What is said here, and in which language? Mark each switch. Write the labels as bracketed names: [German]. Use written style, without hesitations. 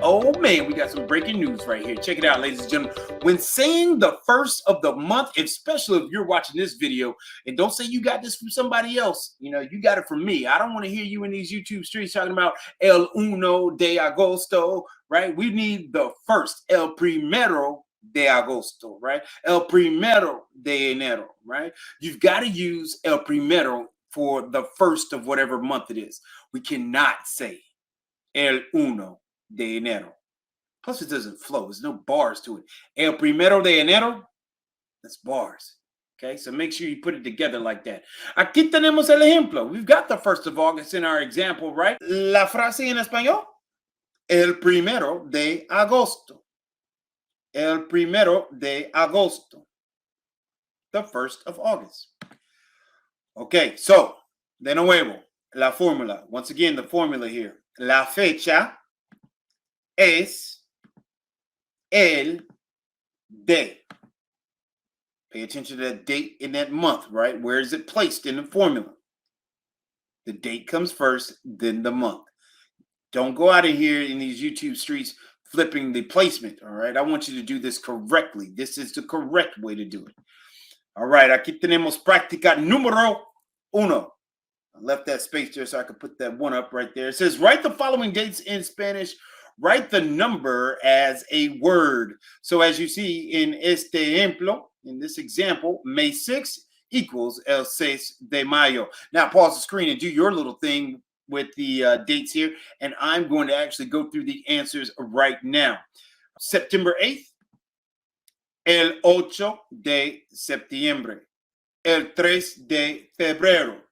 [English] Oh man, we got some breaking news right here. Check it out, ladies and gentlemen. When saying the first of the month, especially if you're watching this video, and don't say you got this from somebody else, you know, you got it from me. I don't want to hear you in these YouTube streets talking about [Spanish] el uno de agosto, [English] right? We need the first, [Spanish] el primero de agosto, [English] right? [Spanish] El primero de enero, right? [English] You've got to use [Spanish] el primero [English] for the first of whatever month it is. We cannot say [Spanish] el uno de enero. [English] Plus, it doesn't flow. There's no bars to it. [Spanish] El primero de enero, [English] that's bars. Okay, so make sure you put it together like that. [Spanish] Aquí tenemos el ejemplo. [English] We've got the 1st of August in our example, right? [Spanish] La frase en español, el primero de agosto. El primero de agosto. [English] The 1st of August. [Spanish] Okay, so, de nuevo, la fórmula. [English] Once again, the formula here. [Spanish] La fecha es el [English] day. Pay attention to that date in that month, right? Where is it placed in the formula? The date comes first, then the month. Don't go out of here in these YouTube streets flipping the placement, all right? I want you to do this correctly. This is the correct way to do it. [Spanish] All right, aquí tenemos práctica número uno. [English] I left that space there so I could put that one up right there. It says, write the following dates in Spanish. Write the number as a word. So as you see in [Spanish] este ejemplo, [English] in this example, May 6 equals [Spanish] el 6 de mayo. [English] Now pause the screen and do your little thing with the dates here. And I'm going to actually go through the answers right now. September 8th, [Spanish] el 8 de septiembre, el 3 de febrero.